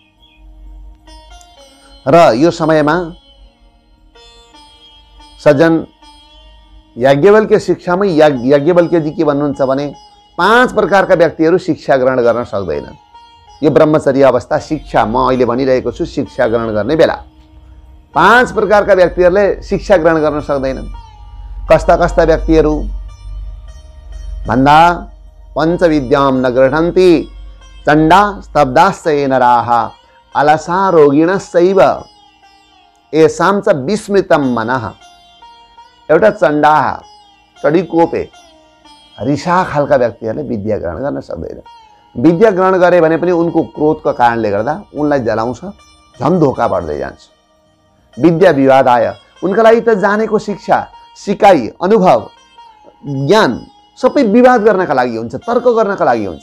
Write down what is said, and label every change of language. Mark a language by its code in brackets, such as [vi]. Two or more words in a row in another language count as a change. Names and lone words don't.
[ne] र यो समयमा सज्जन याज्ञवल्क्य शिक्षामै याज्ञवल्क्यजी के भन्नुहुन्छ भने 5 प्रकारका व्यक्तिहरू शिक्षा ग्रहण गर्न सक्दैनन्। यो ब्रह्मचर्य अवस्था शिक्षा म अहिले भनिरहेको छु, शिक्षा ग्रहण गर्ने बेला 5 प्रकारका व्यक्तिहरूले शिक्षा ग्रहण गर्न सक्दैनन्। कस्ता कस्ता व्यक्तिहरू भन्दा [sa] पञ्चविद्याम न गृह्णन्ति चण्डा स्तब्धाश्च ये नराः अलसा रोगिणश्चैव येषां च विस्मृतं मनः। [ne] एउटा चण्डा, चढीकोपे, रिसा खालका व्यक्तिहरूले विद्या ग्रहण गर्न सक्दैन। विद्या ग्रहण गरे भने पनि उनको क्रोधको कारणले गर्दा उनलाई जलाउँछ, झन् धोका बढ्दै जान्छ। विद्या विवाद आयो, उनका लागि त जानेको शिक्षा, सिकाइ, अनुभव, ज्ञान सबै विवाद गर्नका लागि हुन्छ, तर्क गर्नका लागि हुन्छ।